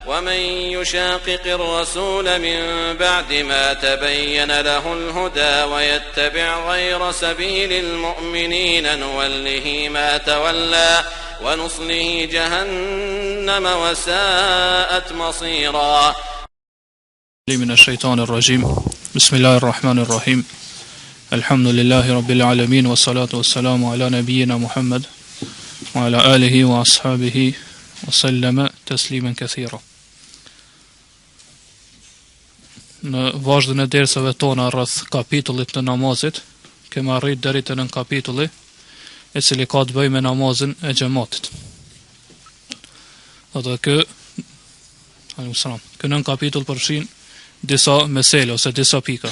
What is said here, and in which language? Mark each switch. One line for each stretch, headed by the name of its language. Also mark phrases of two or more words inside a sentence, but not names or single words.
Arabic: ومن يشاقق الرسول من بعد ما تبين له الهدى ويتبع غير سبيل المؤمنين نوله ما تولى ونصله جهنم وساءت مصيرا. من الشيطان الرجيم. بسم الله الرحمن الرحيم. الحمد لله رب العالمين والصلاة والسلام على نبينا محمد وعلى آله وأصحابه وسلم تسليما كثيرا.
Albanian: Në vazhdën e dersave tona rreth kapitullit të namazit, kemi arrit deri te nën kapitulli i cili ka të bëjë me namazin e xhamatit. Ato kë nën kapitull përfshin disa mesele ose disa pika.